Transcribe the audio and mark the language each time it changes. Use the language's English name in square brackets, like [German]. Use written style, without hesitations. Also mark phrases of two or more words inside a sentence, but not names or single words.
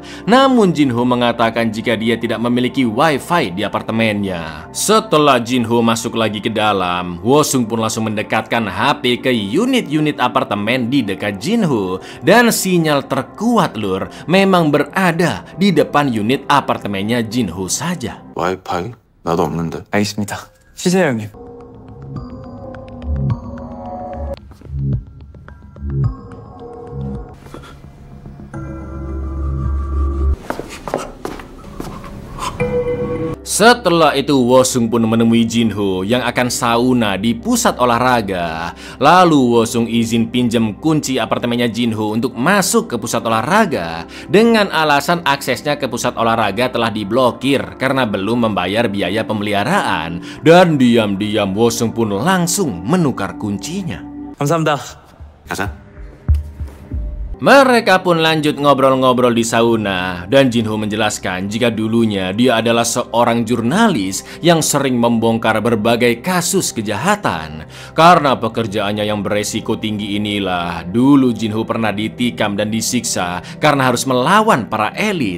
[Indonesian] Namun Jinho mengatakan jika dia tidak memiliki wifi di apartemennya. Setelah Jinho masuk lagi ke dalam, Wosung pun langsung mendekatkan HP ke unit-unit apartemen di dekat Jinho dan sinyal terkuat lur memang berada di depan unit apartemennya Jinho saja. [Korean] 와이파이? 나도 없는데. 알겠습니다. 쉬세요 형님. [Indonesian] Setelah itu Wosung pun menemui Jinho yang akan sauna di pusat olahraga. Lalu Wosung izin pinjam kunci apartemennya Jinho untuk masuk ke pusat olahraga dengan alasan aksesnya ke pusat olahraga telah diblokir karena belum membayar biaya pemeliharaan. Dan diam-diam Wosung pun langsung menukar kuncinya. [Korean] 감사합니다. 가자. [Indonesian] Mereka pun lanjut ngobrol-ngobrol di sauna dan Jinho menjelaskan jika dulunya dia adalah seorang jurnalis yang sering membongkar berbagai kasus kejahatan. Karena pekerjaannya yang beresiko tinggi inilah, dulu Jinho pernah ditikam dan disiksa karena harus melawan para elit.